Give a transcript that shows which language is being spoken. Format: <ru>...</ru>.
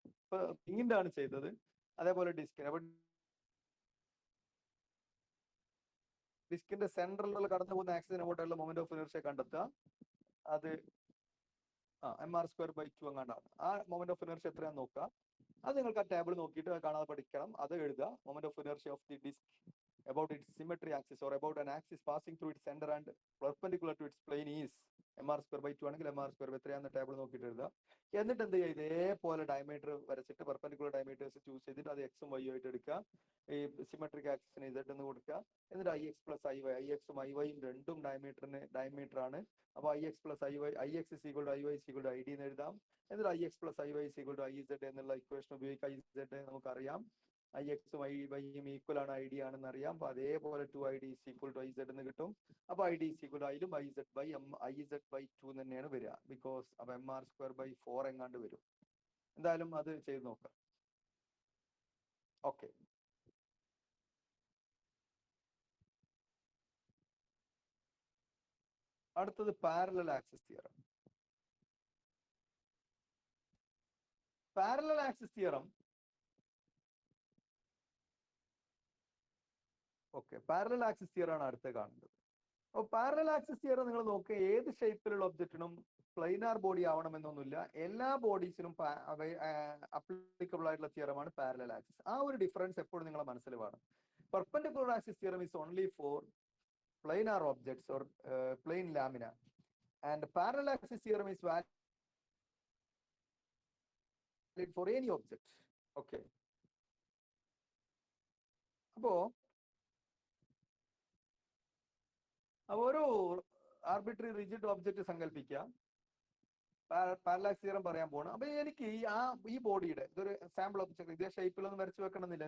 <ml>ഇപ്പൊ റിങ്ങിന്റെ ആണ് ചെയ്തത്, അതേപോലെ ഡിസ്കിന്. അപ്പൊ ഡിസ്കിന്റെ സെൻട്രലിൽ കടന്നു പോകുന്ന ആക്സിസിന് അങ്ങോട്ടുള്ള മൊമെന്റ് ഓഫ് ഇനർഷ്യ കണ്ടെത്തുക. അത് mr²/2 എങ്ങാണ്ടാണ്. ആ മൊമെന്റ് ഓഫ് ഇനർഷ്യ എത്രയാണെന്ന് നോക്കുക. അത് നിങ്ങൾക്ക് ആ ടേബിൾ നോക്കിയിട്ട് കാണാതെ പഠിക്കണം. അത് എഴുതുക.</ml> <en>moment of inertia of the disc about its symmetry axis or about an axis passing through its center and perpendicular to its plane is mr²/2</en> <ml>ആണെങ്കിൽ mr²/3 എന്ന ടേബിൾ നോക്കിയിട്ട് എഴുതുക. എന്നിട്ട് എന്ത് ചെയ്യുക, ഇതേപോലെ ഡയമീറ്റർ വരച്ചിട്ട് പെർപെൻഡിക്കുലർ ഡയമീറ്റേഴ്സ് ചൂസ് ചെയ്തിട്ട് അത് എക്സും വൈ ആയിട്ട് എടുക്കുക. ഈ സിമെട്രിക് ആക്സിസിന് z എന്ന് കൊടുക്കുക. എന്നിട്ട് ix + iy, ixും iy രണ്ടും ഡയമീറ്റർ ആണ്. അപ്പൊ ix + iy, ix = iy = id എന്ന് എഴുതാം. എന്നിട്ട് ix + iy = iz എന്നുള്ള ഇക്വേഷൻ ഉപയോഗിക്കുക. iz നമുക്കറിയാം, ixും iy ഈക്വൽ ആണ്, id ആണെന്ന് അറിയാം. അപ്പൊ അതേപോലെ 2id = iz എന്ന് കിട്ടും. അപ്പൊ id = iലും iz/2 തന്നെയാണ് വരിക. ബിക്കോസ് അപ്പൊ mr²/4 എങ്ങാണ്ട് വരും. എന്തായാലും അത് ചെയ്ത് നോക്കാം. ഓക്കെ, അടുത്തത് parallel axis theorem. Parallel axis theorem okay, parallel axis തിയറാണ് അടുത്ത കാണേണ്ടത്. അപ്പോൾ പാരലൽ ആക്സിസ് തിയറം നിങ്ങൾ നോക്കുക, ഏത് ഷേപ്പിലുള്ള ഒബ്ജക്റ്റിനും പ്ലെയിനാർ ബോഡി ആവണമെന്നൊന്നുമില്ല. എല്ലാ ബോഡീസിനും അപ്ലിക്കബിൾ ആയിട്ടുള്ള തിയറമാണ് പാരലൽ ആക്സിസ്. ആ ഒരു ഡിഫറൻസ് എപ്പോഴും നിങ്ങളെ മനസ്സിൽ വേണം.</ml> <en>Perpendicular axis theorem is only for planar objects or plane lamina, and parallel axis theorem is valid for any object.</en> <ml>Okay, അപ്പോ ഒരു ആർബിട്രറി റിജിഡ് ഒബ്ജക്റ്റ് സങ്കല്പിക്കുക. പാരലൽ ആക്സിസ് തിയറം പറയാൻ പോകണം. അപ്പൊ എനിക്ക് ഈ ബോഡിയുടെ ഇതൊരു സാമ്പിൾ ഒബ്ജക്ട് ഇതേ ഷേപ്പിലൊന്നും വരച്ചു വെക്കണമെന്നില്ല.</ml>